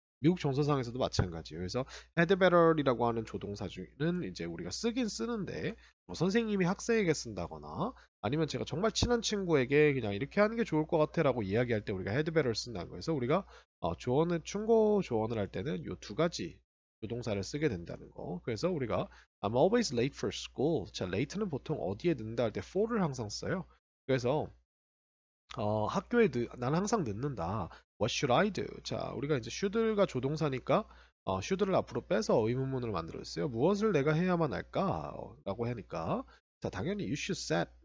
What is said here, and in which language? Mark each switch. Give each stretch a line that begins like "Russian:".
Korean: 미국 정서상에서도 마찬가지예요. 그래서 헤드 배럴이라고 하는 조동사는 이제 우리가 쓰긴 쓰는데, 뭐 선생님이 학생에게 쓴다거나 아니면 제가 정말 친한 친구에게 그냥 이렇게 하는 게 좋을 것 같아 라고 이야기할 때 우리가 헤드베럴 쓴다는 거예요. 그래서 우리가 조언을, 충고 조언을 할 때는 요 두 가지 조동사를 쓰게 된다는 거. 그래서 우리가
English: I'm always late for school.
Korean: 자, late는 보통 어디에 늦는다 할 때 for를 항상 써요. 그래서 학교에 난 항상 늦는다.
English: What should I do?
Korean: 자, 우리가 이제 should가 조동사니까 should를 앞으로 빼서 의문문을 만들었어요. 무엇을 내가 해야만 할까? 라고 하니까, 자, 당연히
English: you should set.